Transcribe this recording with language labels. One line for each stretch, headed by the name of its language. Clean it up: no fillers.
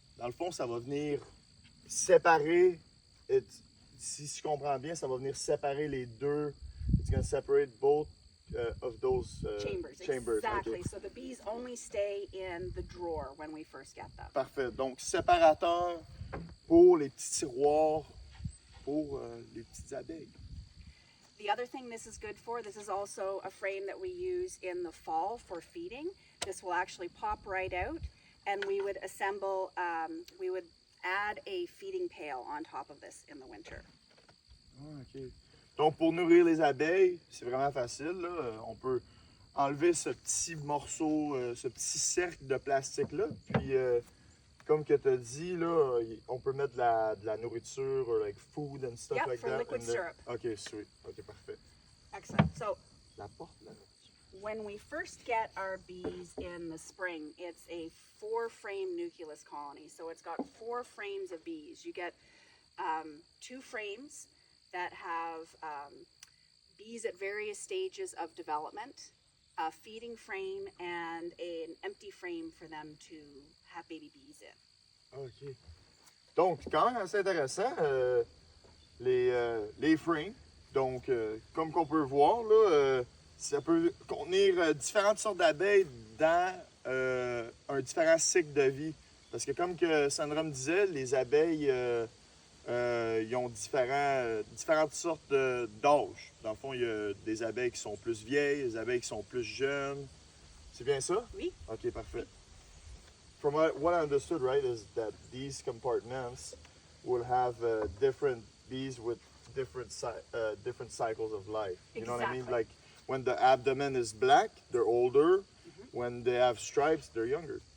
French: Dans le fond, ça va venir séparer, si je comprends bien, ça va venir séparer les deux.
English: It's going to separate both of those chambers. Exactly. Okay. So the bees only stay in the drawer when we first get them.
French: Parfait. Donc, séparateur pour les petits tiroirs, pour les petites abeilles.
English: The other thing this is good for, this is also a frame that we use in the fall for feeding. This will actually pop right out, and we would assemble, we would add a feeding pail on top of this in the winter. OK.
French: Donc, pour nourrir les abeilles, c'est vraiment facile, là. On peut enlever ce petit morceau, ce petit cercle de plastique-là. Puis, comme que tu as dit, là, on peut mettre de la nourriture,
English: like food and stuff like for that. liquid syrup. OK, sweet. OK, parfait. Excellent. So,
French: La porte, la nourriture.
English: when we first get our bees in the spring, it's a 4-frame nucleus colony. So it's got 4 frames of bees. You get 2 frames that have bees at various stages of development, a feeding frame, and an empty frame for them to have baby bees in. OK.
French: Donc, quand même assez intéressant, les frames. Donc, comme qu'on peut voir, là, ça peut contenir différentes sortes d'abeilles dans un différent cycle de vie. Parce que comme que Sandra me disait, les abeilles, ils ont différentes sortes d'âge. Dans le fond, il y a des abeilles qui sont plus vieilles, des abeilles qui sont plus jeunes. C'est bien ça? Oui. OK, parfait.
English: From what I understood, right, is that these compartments will have different bees with different cycles of life. You know what I mean? Exactly. Like when the abdomen is black, they're older. When they have stripes, they're younger.